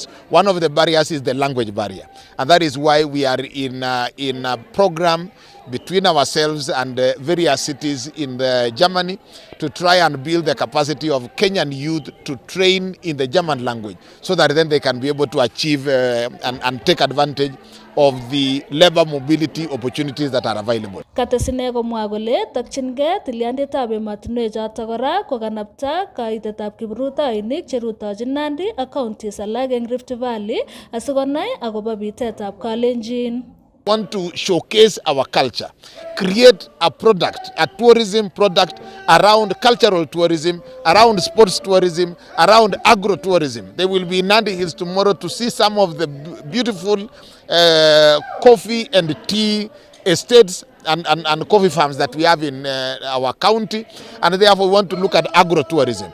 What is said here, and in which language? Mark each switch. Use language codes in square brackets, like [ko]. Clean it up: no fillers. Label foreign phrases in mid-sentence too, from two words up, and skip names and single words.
[en] One of the barriers is the language barrier. And that is why we are in a program between ourselves and various cities in Germany to try and build the capacity of Kenyan youth to train in the German language so that then they can be able to achieve and take advantage of the labor mobility opportunities that are available. [kln] Katesine komwa kole takchingei tilyandetab ematinwechotok kora kokanapta kaitetab kiprutoinik cherutochin Nandi ak counties alak eng Rift Valley asikonai akobo bitetab Kalenjin. [en] Want to showcase our culture, create a product, a tourism product around cultural tourism, around sports tourism, around agro-tourism. They will be in Nandi Hills tomorrow to see some of the beautiful coffee and tea estates and coffee farms that we have in our county, and therefore we want to look at agro-tourism.